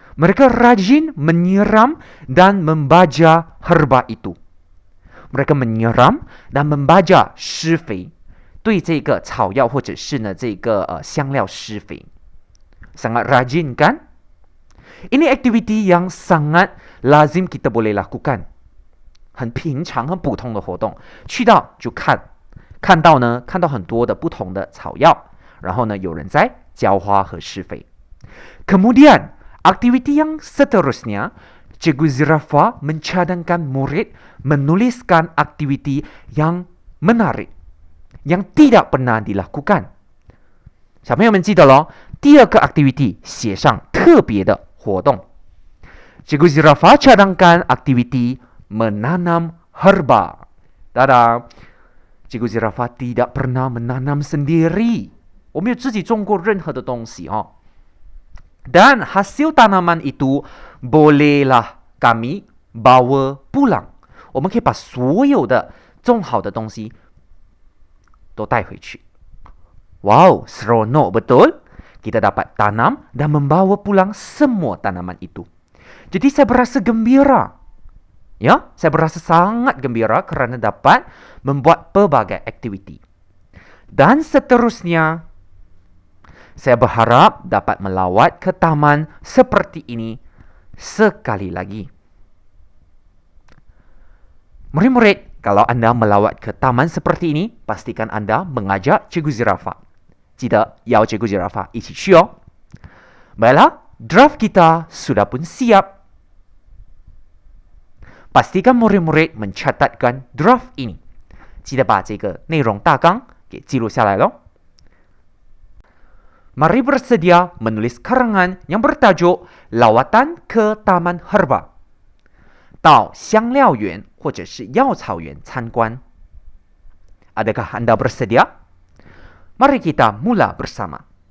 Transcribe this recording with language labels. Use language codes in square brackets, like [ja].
[ms] Mereka rajin menyiram dan membaja herba itu. Mereka menyiram dan membaja [zh] 施肥，对这个草药或者是呢这个香料施肥。 [ms] Sangat rajin kan? Ini aktiviti yang sangat lazim kita boleh lakukan. [zh] 很平常、很普通的活动。去到就看，看到很多的不同的草药，然后呢有人在浇花和施肥。 [ms] Kemudian aktiviti yang seterusnya, Cikgu Zirafa mencadangkan murid menuliskan aktiviti yang menarik, yang tidak pernah dilakukan. [zh] 小朋友们记得咯，第2个 aktiviti 写上特别的活动。 [ms] Cikgu Zirafa cadangkan aktiviti menanam herba. Tada! Cikgu Zirafa tidak pernah menanam sendiri. [zh] 我没有自己种过任何的东西哦。 [ms] Dan hasil tanaman itu bolehlah kami bawa pulang. [zh] 我们可以把所有的种好的东西都带回去。 [ms] Wow, seronok betul. Kita dapat tanam dan membawa pulang semua tanaman itu. Jadi saya berasa gembira. Ya, saya berasa sangat gembira kerana dapat membuat pelbagai aktiviti. Dan seterusnya, saya berharap dapat melawat ke taman seperti ini sekali lagi. Murid-murid, kalau anda melawat ke taman seperti ini, pastikan anda mengajak Cikgu Zirafa. [zh] 记得邀Cikgu Zirafa 一起去哦。 [ms] Baiklah, draft kita sudah pun siap. Pastikan murid-murid mencatatkan draft ini. [zh] 记得把这个内容大纲给记录下来咯。 [ms] Mari bersedia menulis karangan yang bertajuk Lawatan ke Taman Herba [zh] 到香料园或者是药草园参观。 [ms] Adakah anda bersedia? Mari kita mula bersama.